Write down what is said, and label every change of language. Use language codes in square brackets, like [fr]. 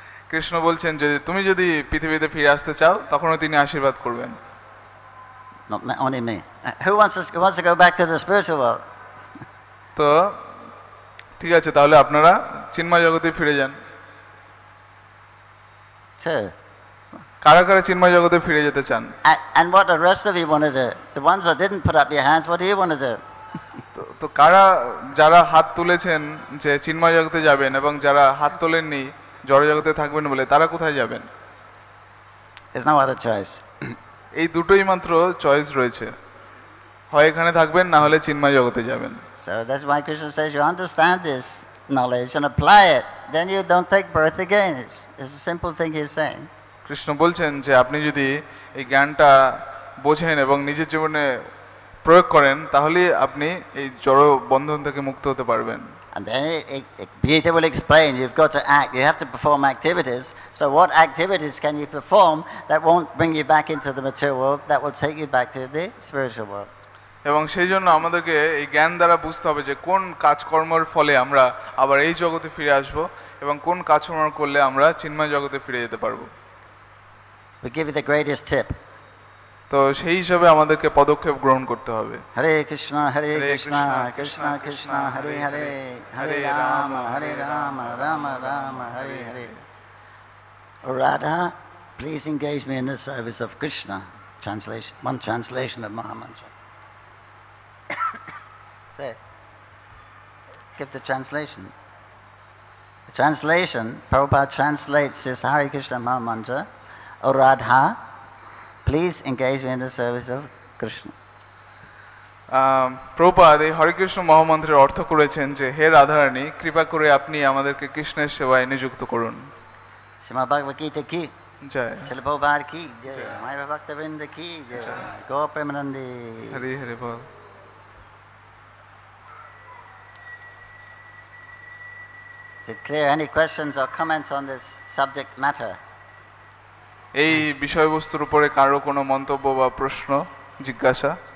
[bn] কৃষ্ণ বলছেন যে তুমি যদি পৃথিবীতে ফিরে আসতে চাও তখনও তিনি আশীর্বাদ করবেন। [en] Not only me. Who wants to go back to the spiritual world? [bn] তো ঠিক আছে, তাহলে আপনারা চিন্ময় জগতে ফিরে যান। [en] Two. [bn] কারা কারা চিন্ময় জগতে ফিরে যেতে চান? [en] And what the rest of you want to do? The ones that didn't put up your hands, what do you want to do? [bn] তো কারা যারা হাত তুলেছেন যে চিন্ময় জগতে যাবেন এবং যারা হাত তোলেননি জড় জগতে থাকবেন বলে, তারা কোথায় যাবেন? [en] There's no other choice. [bn] এই দুটোই মাত্র চয়েস রয়েছে, হয় এখানে থাকবেন না হলে চিন্ময় জগতে যাবেন। [en] So that's why Krishna says you understand this knowledge and apply it, then you don't take birth again. It's a simple thing he's saying. [bn] Krishna বলছেন যে আপনি যদি এই জ্ঞানটা বোঝেন এবং নিজের জীবনে প্রয়োগ করেন তাহলে আপনি এই জড় বন্ধন থেকে মুক্ত হতে পারবেন। [en] And then Gita will explain, you've got to act, you have to perform activities. So what activities can you perform that won't bring you back into the material world, that will take you back to the spiritual world? [bn] এবং সেই জন্য আমাদেরকে এই জ্ঞান দ্বারা বুঝতে হবে যে কোন কাজকর্মের ফলে আমরা আবার এই জগতে ফিরে আসব এবং কোন কাজকর্ম করলে আমরা চিন্ময় জগতে ফিরে যেতে পারবো। [en] We give you the greatest tip. [bn] তো সেই হিসাবে আমাদেরকে পদক্ষেপ গ্রহণ করতে হবে। [sa] Hare Krishna, Krishna Krishna, Hare Hare, Hare Rama, Rama Rama, Hare Hare. [en] Radha, please engage me in the service of Krishna. Translation, one translation of Mahamantra. Say it. Give the translation. The translation, Prabhupada translates this Hare Krishna Mahamantra. O Radha, please engage me in the service of Krishna. [bn] Prabhupada এই হরে কৃষ্ণ মহামন্ত্রের অর্থ করেছেন যে হে রাধারানী, কৃপা করে আপনি আমাদেরকে কৃষ্ণের সেবায় নিযুক্ত করুন। শ্রীমদ্ ভগবদ গীতা কি জয়, শিল প্রভুপাদ কি জয়, মাই ভক্তবৃন্দ কি জয়, গো প্রেমানন্দে হরি হরি বল। [en] Is it clear? Any questions or comments on this subject matter? [bn] এই বিষয়বস্তুর উপরে কারো কোনো মন্তব্য বা প্রশ্ন জিজ্ঞাসা?